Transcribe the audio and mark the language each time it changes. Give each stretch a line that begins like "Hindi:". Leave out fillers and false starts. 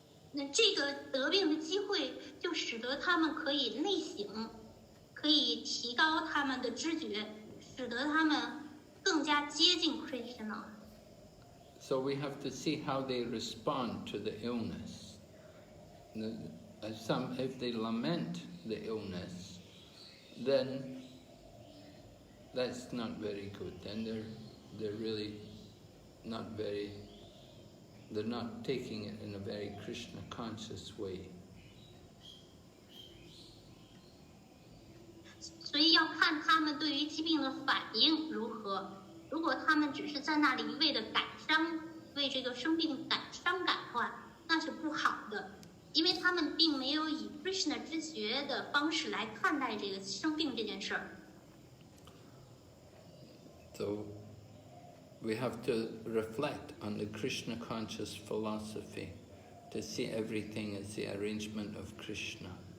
Chinese: 那这个得病的机会，就使得他们可以内省，可以提高他们的知觉，使得他们更加接近 Krishna。
English: So we have to see how they respond to the illness. If they lament the illness, then that's not very good. Then they're really not very. They're not taking it in a very Krishna conscious way.
Chinese: 所以要看他们对于疾病的反应如何。如果他们只是在那里一味的感伤，为这个生病感伤感的话，那是不好的，因为他们并没有以 Krishna 知觉的方式来看待这个生病这件事儿。
English: So we have to reflect on the Krishna conscious philosophy to see everything as the arrangement of Krishna.